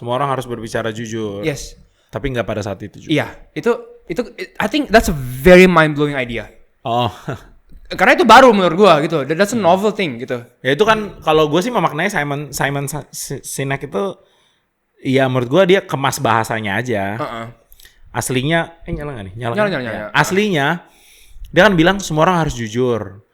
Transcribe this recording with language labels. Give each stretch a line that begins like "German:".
Indonesian: Semua orang harus berbicara jujur.
English: Yes.
Indonesian: Tapi nggak pada saat itu juga.
English: Iya, itu I think that's a very mind blowing idea.
Indonesian: Karena itu baru menurut gua gitu.
English: That's a novel thing gitu.
Indonesian: Ya itu kan kalau gue sih memaknai Simon Sinek itu, ya menurut gua dia kemas bahasanya aja. aslinya nyala nggak nih? Nyala. Aslinya dia kan bilang semua orang harus jujur.